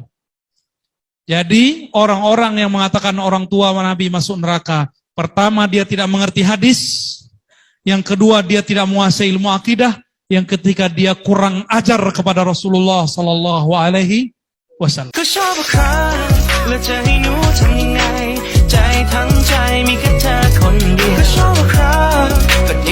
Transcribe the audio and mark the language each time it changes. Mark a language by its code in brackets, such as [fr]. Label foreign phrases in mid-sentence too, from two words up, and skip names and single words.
[id] Jadi orang-orang yang mengatakan orang tua Nabi masuk neraka, pertama dia tidak mengerti hadis. Yang kedua dia tidak menguasai ilmu akidah, yang ketiga dia kurang ajar kepada Rasulullah [ar] صلى الله عليه وسلم. [th] ก็ชอบคราแล้วจะให้หนูทำยังไงใจทั้งใจมีแค่เธอคนเดียวก็ชอบครา